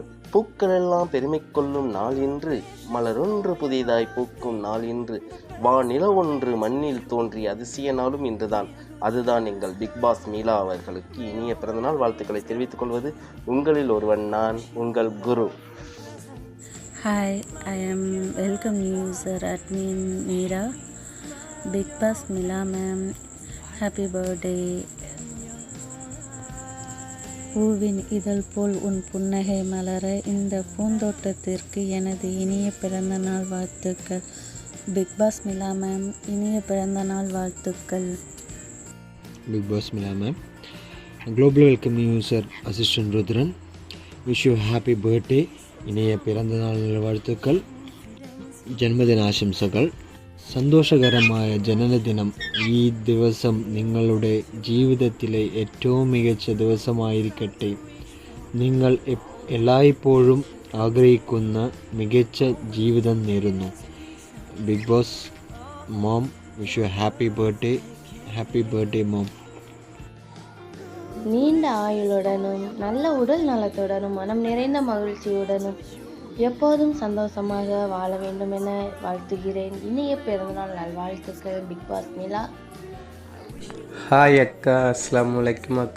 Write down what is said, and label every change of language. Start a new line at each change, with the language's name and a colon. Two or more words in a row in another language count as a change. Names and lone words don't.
Tamil: பூக்கள் எல்லாம் பெருமை கொள்ளும் நாள் இன்று, மலரொன்று புதிதாய் பூக்கும் நாள் இன்று, வானில ஒன்று மண்ணில் தோன்றிய அதிசய நாளும் இன்றுதான். அதுதான் எங்கள் பிக்பாஸ் மீலா அவர்களுக்கு இனிய பிறந்தநாள் வாழ்த்துக்களை தெரிவித்துக் கொள்வது உங்களில் ஒருவன் நான், உங்கள் குரு.
English: Hi, I am welcome user admin Meera. Big Boss Mila ma'am, happy birthday.
Tamil: பூவின் இதழ் போல் உன் புன்னகை மலர இந்த பூந்தோட்டத்திற்கு எனது இனிய பிறந்த நாள் வாழ்த்துக்கள். பிக் பாஸ் மிலா மேம், இனிய பிறந்த நாள் வாழ்த்துக்கள். பிக் பாஸ் மிலா மேம்,
English: global welcome user assistant
Tamil: ருத்ரன்,
English: wish you happy birthday.
Tamil: இனிய பிறந்த നാൾ வாழ்த்துக்கள்,
Malayalam: ജന്മദിന ആശംസകൾ. സന്തോഷകരമായ ജനനദിനം. ഈ ദിവസം നിങ്ങളുടെ ജീവിതത്തിലെ ഏറ്റവും മികച്ച ദിവസമായിരിക്കട്ടെ. നിങ്ങൾ എല്ലായ്പ്പോഴും ആഗ്രഹിക്കുന്ന മികച്ച ജീവിതം നേരുന്നു. ബിഗ് ബോസ് മോം,
English: wish you happy birthday mom.
Tamil: நீண்ட ஆயுளுடனும் நல்ல உடல் நலத்துடனும் மனம் நிறைந்த மகிழ்ச்சியுடனும் எப்போதும் சந்தோஷமாக வாழ வேண்டும் என வாழ்த்துகிறேன். இனிய பிறந்தநாள் நல்வாழ்த்துக்கள் பிக் பாஸ் மிலா. ஹாய் அக்கா,
Arabic: السلام عليكم
Tamil: அக்கா.